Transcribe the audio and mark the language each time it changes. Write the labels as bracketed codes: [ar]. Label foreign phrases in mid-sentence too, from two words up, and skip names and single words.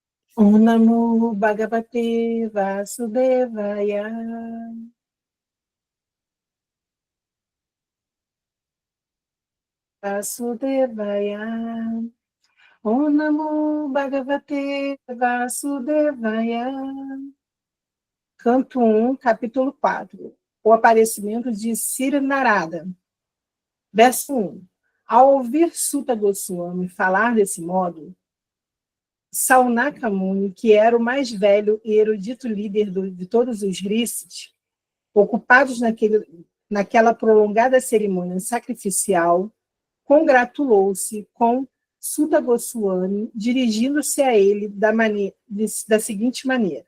[sa] ॐ नमो भगवते वासुदेवाय. Vasudevaya. ॐ नमो भगवते वासुदेवाय. [pt] Canto 1, capítulo 4. O aparecimento de Sri Narada. Verso 1. Ao ouvir Sutta Goswami falar desse modo, Saunaka Muni, que era o mais velho e erudito líder de todos os rishis, ocupados naquela prolongada cerimônia sacrificial, congratulou-se com Sutta Goswami, dirigindo-se a ele da seguinte maneira.